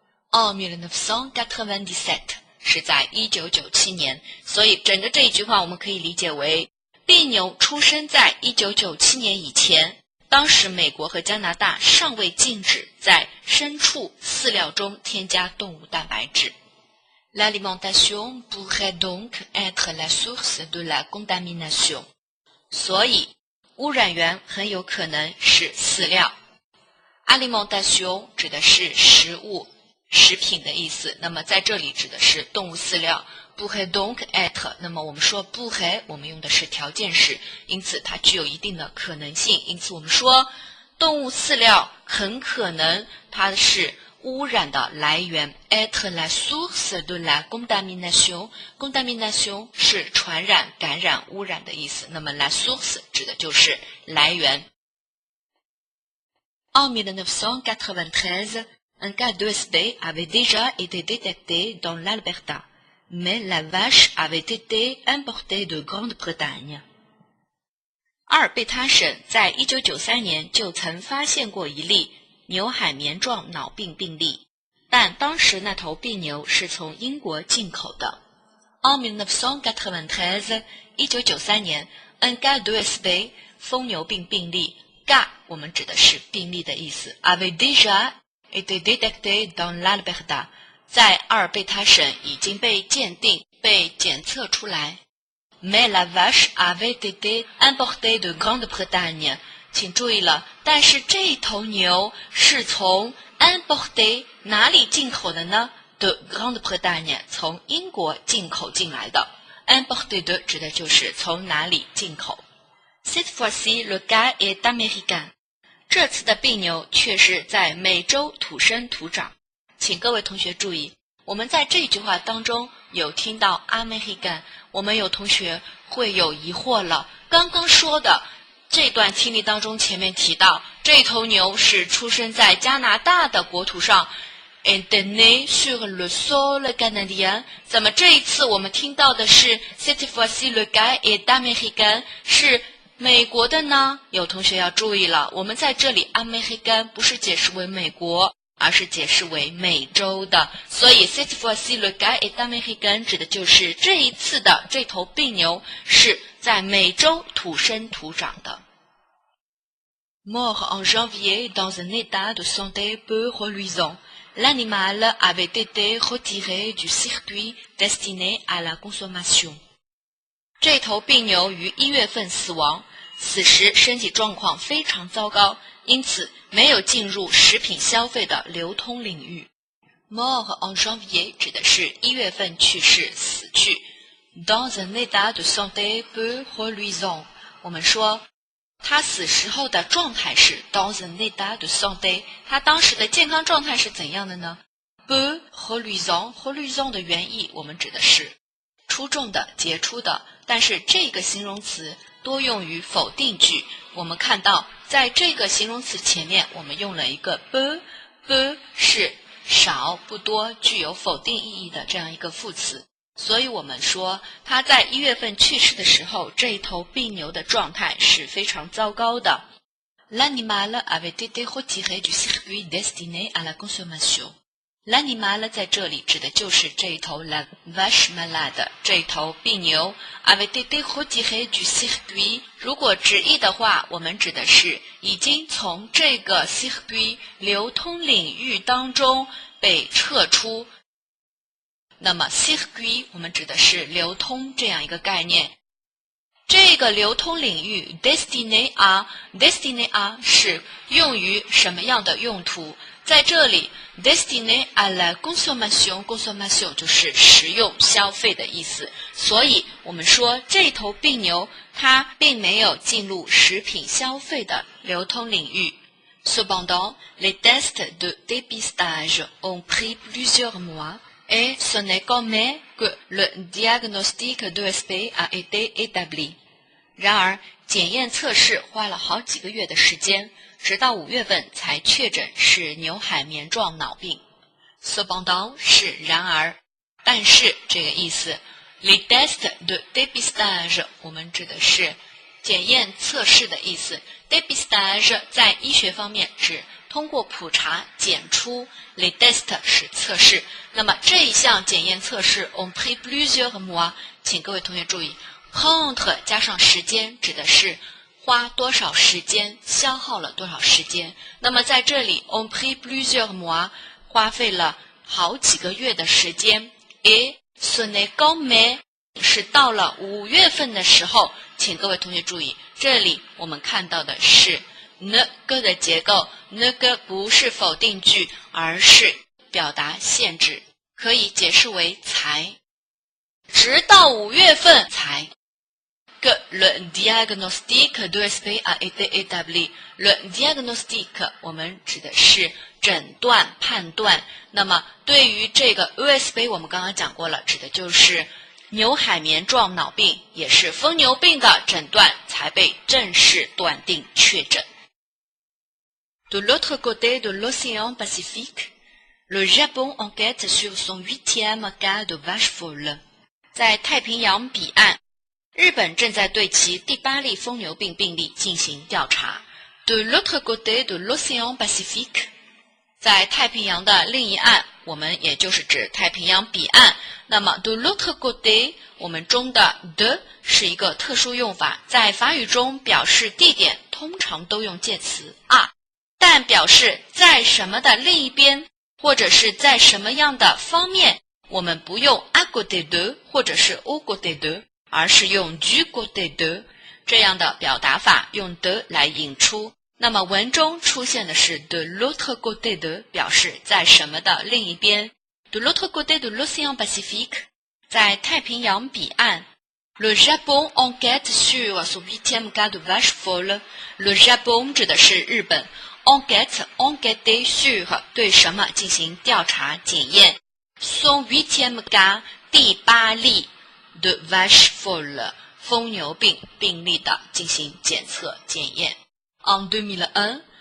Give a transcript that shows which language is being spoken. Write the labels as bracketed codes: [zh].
[fr] En 1997 [zh] 是在1997年，所以整个这一句话我们可以理解为，病牛出生在1997年以前，当时美国和加拿大尚未禁止在牲畜饲料中添加动物蛋白质。 [fr] L'alimentation pourrait donc être la source de la contamination. [zh] 所以，污染源很有可能是饲料。 Alimentation 指的是食物、食品的意思，那么在这里指的是动物饲料。 [fr] pourrait donc être， [zh] 那么我们说 pourrait， 我们用的是条件式，因此它具有一定的可能性，因此我们说动物饲料很可能它是污染的来源 [fr] être la source de la contamination， [zh] contamination 是传染、感染、污染的意思，那么 la source 指的就是来源。 [fr] En 1993, un cas d'ESP avait déjà été détecté dans l'Alberta, mais la vache avait été importée de Grande-Bretagne。 [zh] 阿尔贝塔省在1993年就曾发现过一例牛海绵状脑病病例，但当时那头病牛是从英国进口的。 [fr] En 1993 [zh] 1993年 [fr] un cas d'ESP [zh] 疯牛病病例 cas 我们指的是病例的意思 [fr] avait déjà été détecté dans l'Alberta [zh] 在阿尔贝塔省已经被鉴定、被检测出来。 Mais la vache avait été importée de Grande-Bretagne。请注意了，但是这头牛是从 importé 哪里进口的呢？ de Grande-Bretagne 从英国进口进来的。 importé de 指的就是从哪里进口。 [fr] Cette fois-ci, le cas est américain。 [zh] 这次的病牛却是在美洲土生土长。请各位同学注意，我们在这句话当中有听到 American， 我们有同学会有疑惑了。刚刚说的这段听力当中，前面提到这头牛是出生在加拿大的国土上， [fr] est né sur le sol canadien。 [zh] 怎么这一次我们听到的是 [fr] cette fois-ci le gars est américain [zh] 是美国的呢？有同学要注意了，我们在这里 américain 不是解释为美国，而是解释为美洲的，所以 [fr] cette fois-ci le gars est américain [zh] 指的就是这一次的这头病牛是在美洲土生土长的。 [fr] Mort en janvier dans un état de santé peu reluisant, l'animal avait été retiré du circuit destiné à la consommation. [zh] 这头病牛于1月份死亡，此时身体状况非常糟糕，因此没有进入食品消费的流通领域。 [fr] Mort en janvier [zh] 指的是1月份去世死去。 [fr] Dans un état de santé peu reluisant， [zh] 我们说他死时候的状态是 [fr] dans un état de santé， [zh] 他当时的健康状态是怎样的呢？ [fr] peu reluisant [zh] 的原意我们指的是出众的、杰出的，但是这个形容词多用于否定句。我们看到在这个形容词前面我们用了一个 peu 是少、不多，具有否定意义的这样一个副词。所以我们说他在1月份去世的时候，这一头病牛的状态是非常糟糕的。 [fr] L'animal avait été retiré du circuit destiné à la consommation. L'animal [zh] 在这里指的就是这一头 [fr] la vache malade [zh] 这一头病牛 [fr] avait été retiré du circuit。 [zh] 如果直译的话，我们指的是已经从这个 circuit 流通领域当中被撤出。那么 circuit 我们指的是流通这样一个概念。这个流通领域 [fr] destiné à [zh] 是用于什么样的用途？在这里 [fr] destiné à la consommation [zh] 就是食用消费的意思。所以我们说这头病牛它并没有进入食品消费的流通领域。 [fr] Cependant, les tests de dépistage ont pris plusieurs mois.Et ce n'est qu'en mai que le diagnostic d'ESP a été établi. [zh] 然而，检验测试花了好几个月的时间，直到5月份才确诊是牛海绵状脑病。 Cependant 是然而，但是这个意思。 [fr] Les tests de dépistage [zh] 我们指的是检验测试的意思。 Dépistage 在医学方面指通过普查检出 les tests 是测试。那么这一项检验测试 [fr] on pris plusieurs mois， [zh] 请各位同学注意 prendre 加上时间指的是花多少时间，消耗了多少时间。那么在这里 [fr] on pris plusieurs mois [zh] 花费了好几个月的时间。 [fr] Et ce n'est qu'en mai [zh] 是到了5月份的时候，请各位同学注意，这里我们看到的是 [fr] ne que [zh] 的结构， ne que 不是否定句，而是表达限制，可以解释为才，直到5月份才。 [fr] Que le diagnostic d'ESP a été établi. [zh] Le diagnostic 我们指的是诊断、判断。那么对于这个 ESP 我们刚刚讲过了，指的就是牛海绵状脑病，也是疯牛病的诊断才被正式断定确诊。 [fr] De l'autre côté de l'océan Pacifique, le Japon enquête sur son 8e cas de vache folle. [zh] 在太平洋彼岸，日本正在对其第8例疯牛病病例进行调查。 [fr] De l'autre côté de l'océan Pacifique， [zh] 在太平洋的另一岸，我们也就是指太平洋彼岸。那么 [fr] de l'autre côté， [zh] 我们中的 de 是一个特殊用法，在法语中表示地点通常都用介词 à， 但表示在什么的另一边，或者是在什么样的方面，我们不用 [fr] à côté de [zh] 或者是 [fr] au côté de， [zh] 而是用 [fr] du côté de [zh] 这样的表达法，用的来引出。那么文中出现的是 [fr] de l'autre côté de， [zh] 表示在什么的另一边。 [fr] de l'autre côté de l'océan Pacifique， [zh] 在太平洋彼岸。 [fr] Le Japon enquête sur son 8e cas de vache folle。 Le Japon [zh] 指的是日本。 [fr] enquête sur [zh] 对什么进行调查检验。 [fr] son 8e cas [zh] 第8例 [fr] de vache folle [zh] 疯牛病病例的进行检测检验。 [fr] En 2001,